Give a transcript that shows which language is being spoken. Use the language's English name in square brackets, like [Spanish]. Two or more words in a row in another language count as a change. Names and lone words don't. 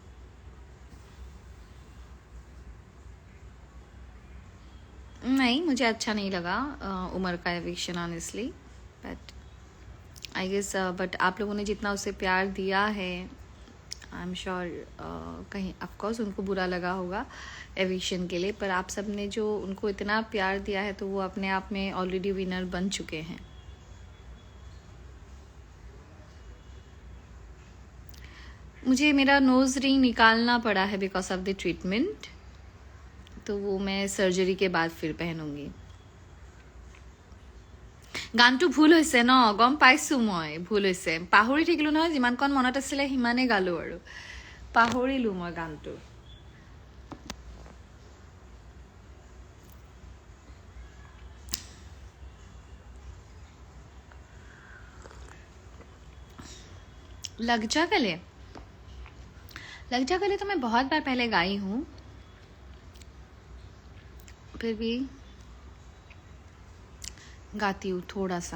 [Hindi] नहीं मुझे अच्छा नहीं लगा उमर का [English] eviction honestly, but I guess but [Hindi] आप लोगों ने जितना उसे प्यार दिया है, [English] I am sure [Hindi] कहीं [English] of course [Hindi] उनको बुरा लगा होगा एविक्शन के लिए, पर आप सब ने जो उनको इतना प्यार दिया है तो वो अपने आप में [English] already winner [Hindi] बन चुके हैं। मुझे मेरा [English] nose ring [Hindi] निकालना पड़ा है [English] because of the treatment, [Hindi] तो वो मैं सर्जरी के बाद फिर पहनूंगी। [Assamese] গানটো ভুল হৈছে ন, গম পাইছোঁ মই ভুল হৈছে, পাহৰি থাকিলোঁ নহয়, যিমানকণ মনত আছিলে সিমানেই গালোঁ আৰু পাহৰিলোঁ মই গানটো। [Hindi] लग जा गले, लग जा गले तो मैं बहुत बार पहले गाई हूँ, फिर भी गाती हूँ थोड़ा सा।